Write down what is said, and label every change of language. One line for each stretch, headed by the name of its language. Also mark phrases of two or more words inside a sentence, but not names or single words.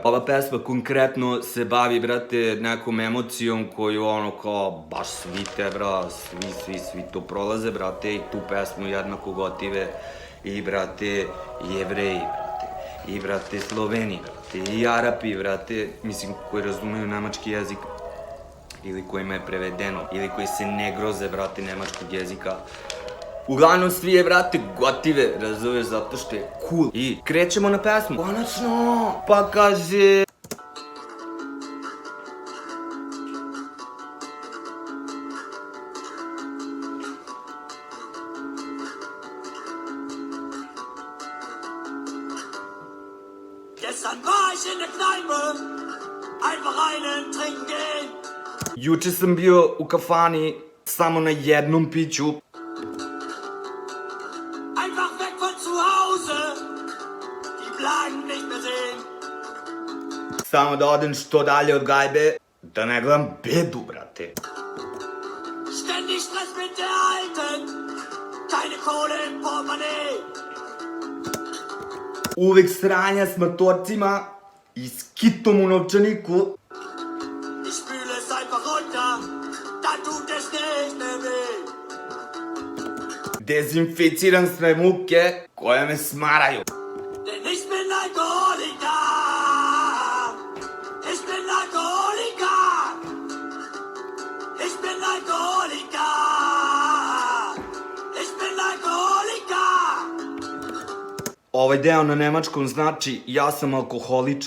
Serbian: Ova pesma konkretno se bavi, brate, nekom emocijom koju ono kao baš svi te, bra, svi to prolaze, brate, i tu pesmu jednako gotive i, brate, Jevreji, brate, i, brate, Sloveni, brate, i Arapi, brate, mislim, koji razumeju nemački jezik ili kojima je prevedeno, ili koji se ne groze, brate, nemačkog jezika. Uglavnom svi je, brate, gotive, razumeš, zato što je cool. I krećemo na pesmu. Konačno! Pa kaže...
German: Gestern war ich in der Kneipe, einfach einen trinken.
Serbian: Juče sam bio u kafani samo na jednom piću. Samo da odem što dalje od gajbe, da ne gledam bedu, brate.
German: Ständig Stress mit der Alten, keine Kohle im Portemonnaie.
Serbian: Uvek sranja s matorcima i s kitom u novčaniku.
German: Ich spüle es einfach runter, dann tut es nicht mehr weh.
Serbian: Dezinficiram sve muke koje me smaraju.
German: Denn ich bin Alkoholiker. Ich bin Alkoholiker. Ich bin Alkoholiker. Ich bin Alkoholiker.
Serbian: Ovaj deo na nemačkom znači ja sam alkoholičar.